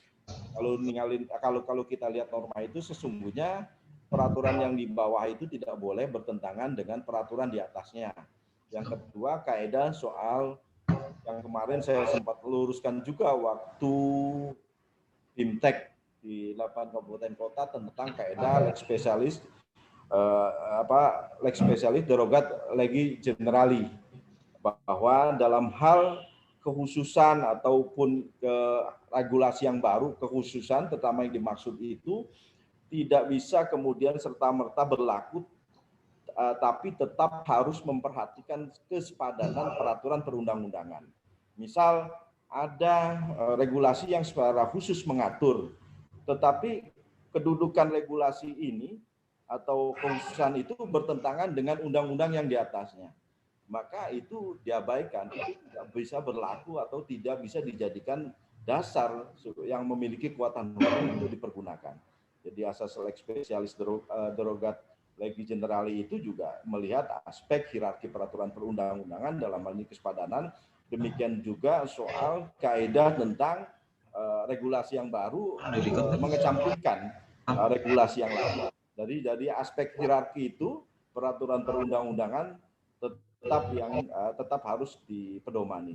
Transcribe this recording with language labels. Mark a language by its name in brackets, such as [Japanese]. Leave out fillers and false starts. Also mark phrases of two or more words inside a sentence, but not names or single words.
[Indonesian] Kalau kita lihat norma itu sesungguhnya peraturan yang di bawah itu tidak boleh bertentangan dengan peraturan di atasnya. Yang kedua, kaidah soal yang kemarin saya sempat luruskan juga waktu BIMTEK di 8 kabupaten kota tentang kaidah [Latin] lex specialis lex specialis derogat legi generali, [Indonesian] bahwa dalam hal kekhususan ataupun regulasi yang baru, kekhususan terutama yang dimaksud itu tidak bisa kemudian serta-merta berlaku, tapi tetap harus memperhatikan kesepadanan peraturan perundang-undangan. Misal ada regulasi yang secara khusus mengatur, tetapi kedudukan regulasi ini atau kekhususan itu bertentangan dengan undang-undang yang di atasnya, maka itu diabaikan, itu tidak bisa berlaku atau tidak bisa dijadikan dasar yang memiliki kekuatan hukum untuk dipergunakan. Jadi asas [Latin] lex specialis derogat legi generali [Indonesian] itu juga melihat aspek hierarki peraturan perundang-undangan dalam hal ini kesepadanan. Demikian juga soal kaidah tentang regulasi yang baru mengesampingkan regulasi yang lama. Dari aspek hierarki itu peraturan perundang-undangan tetap harus dipedomani.